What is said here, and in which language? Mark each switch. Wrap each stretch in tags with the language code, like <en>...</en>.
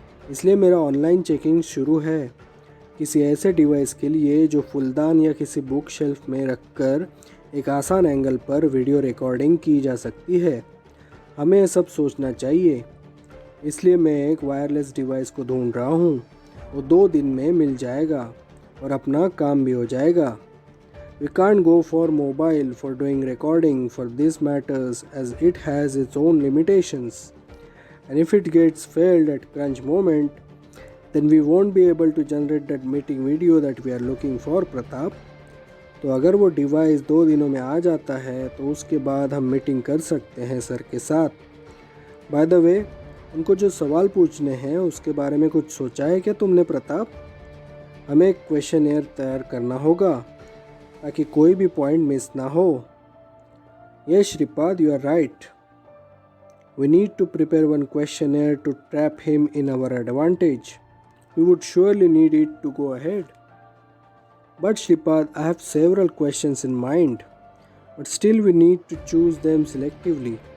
<hi>इसलिए मेरा online checking शुरू है किसी ऐसे डिवाइस के लिए जो फुलदान या किसी बुक शेल्फ में रखकर एक आसान एंगल पर वीडियो रिकॉर्डिंग की जा सकती है। हमें यह सब सोचना चाहिए, इसलिए मैं एक वायरलेस डिवाइस को ढूंढ रहा हूँ। वो 2 दिन में मिल जाएगा और अपना काम भी हो जाएगा।</hi> <en>We can't go for mobile for doing recording for these matters as it has its own limitations. And if it gets failed at crunch moment, then we won't be able to generate that meeting video that we are looking for, Pratap.</en> <hi>तो अगर वो device 2 दिनों में आ जाता है तो उसके बाद हम मीटिंग कर सकते हैं सर के साथ।</hi> <en>by the way,</en> <hi>उनको जो सवाल पूछने हैं उसके बारे में कुछ सोचा है क्या तुमने प्रताप? हमें एक क्वेश्चनएयर तैयार करना होगा ताकि कोई भी पॉइंट मिस ना हो।</hi> <en>Yes Shripad, you are right. We need to prepare one questionnaire to trap him in our advantage. We would surely need it to go ahead. But Shripad, I have several questions in mind, but still we need to choose them selectively.</en>